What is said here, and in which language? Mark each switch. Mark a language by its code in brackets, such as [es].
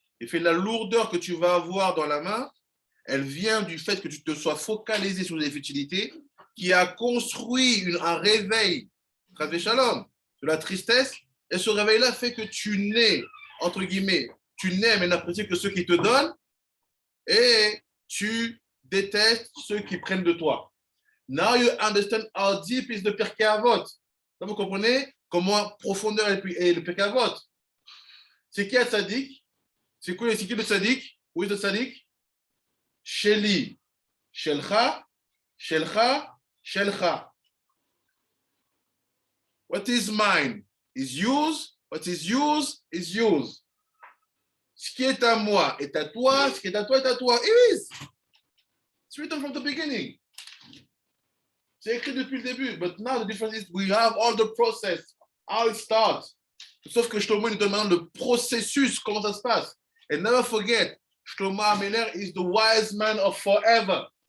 [fr] Et fait la lourdeur que tu vas avoir dans la main, elle vient du fait que tu te sois focalisé sur les futilités, qui a construit un réveil, shalom, de la tristesse, et ce réveil-là fait que tu n'es, entre guillemets, tu n'aimes et n'apprécies que ceux qui te donnent, et tu détestes ceux qui prennent de toi. [en] Now you understand how deep is the Pirkei Avot. [fr] Là, vous comprenez comment profondeur est le Pirkei Avot. C'est qui le tzaddik? C'est qui le tzaddik? Où est le tzaddik? [he] Sheli, Shelcha, Shelcha, Shelcha. [en] What is mine is yours. What is yours is yours. [fr] Ce qui est à moi est à toi. Ce qui est à toi est à toi. [en] It is. It's written from the beginning. [fr] C'est écrit depuis le début. [en] But now the difference is we have all the process, how it starts. [fr] Sauf que Shlomo nous demande le processus, comment ça se passe. [en] And never forget, Shlomo Ameler is the wise man of forever.